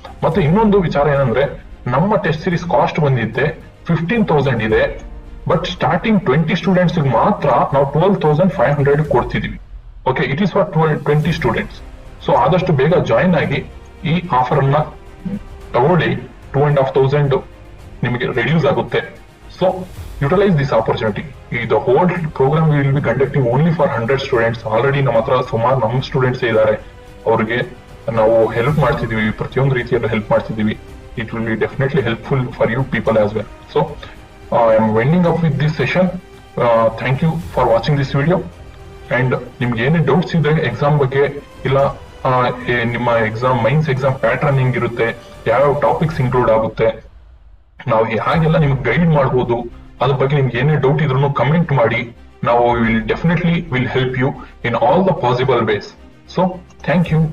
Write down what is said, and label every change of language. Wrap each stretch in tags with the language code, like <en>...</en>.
<kn>ಮತ್ತೆ ಇನ್ನೊಂದು ವಿಚಾರ ಏನಂದ್ರೆ, ನಮ್ಮ ಟೆಸ್ಟ್ ಸೀರೀಸ್ ಕಾಸ್ಟ್ ಬಂದಿದ್ದೆ 15,000 ಇದೆ, ಬಟ್ ಸ್ಟಾರ್ಟಿಂಗ್ 20 ಸ್ಟೂಡೆಂಟ್ಸ್ ಮಾತ್ರ ನಾವು 12,500 ಕೊಡ್ತಿದೀವಿ. Okay,</kn> <en>It is for 20 students.</en> <kn>So ಆದಷ್ಟು ಬೇಗ ಜಾಯಿನ್ ಆಗಿ ಈ ಆಫರ್ ಅನ್ನ ತಗೊಳ್ಳಿ. 2,500 ನಿಮಗೆ ರೆಡ್ಯೂಸ್ ಆಗುತ್ತೆ. So</kn> <en>utilize this opportunity. The whole program we will be conducting only for 100 students.</en> <kn>Already ನಮ್ಮ ಹತ್ರ ಸುಮಾರು ನಮ್ಮ ಸ್ಟೂಡೆಂಟ್ಸ್ ಇದ್ದಾರೆ, ಅವ್ರಿಗೆ ನಾವು ಹೆಲ್ಪ್ ಮಾಡ್ತಿದೀವಿ, ಪ್ರತಿಯೊಂದು ರೀತಿಯಲ್ಲೂ ಹೆಲ್ಪ್ ಮಾಡ್ತಿದೀವಿ.</kn> <en>It will be definitely helpful for you people as well. So I am winding up with this session. Thank you for watching this video.</en> <kn>And ನಿಮ್ಗೆ ಏನೇ ಡೌಟ್ಸ್ ಇದ್ರೆ ಎಕ್ಸಾಮ್ ಬಗ್ಗೆ ಇಲ್ಲ ನಿಮ್ಮ ಎಕ್ಸಾಮ್ ಮೈನ್ಸ್ ಎಕ್ಸಾಮ್ ಪ್ಯಾಟರ್ನ್ ಹೆಂಗಿರುತ್ತೆ, ಯಾವ್ಯಾವ topics include ಆಗುತ್ತೆ, ನಾವು ಹಾಗೆಲ್ಲ ನಿಮ್ಗೆ ಗೈಡ್ ಮಾಡ್ಬೋದು, ಅದ್ರ ಬಗ್ಗೆ ನಿಮ್ಗೆ ಏನೇ ಡೌಟ್ ಇದ್ರೂ ಕಮೆಂಟ್ ಮಾಡಿ. ನಾವು</kn> <en>Will definitely will help you in all the possible ways. So thank you.</en>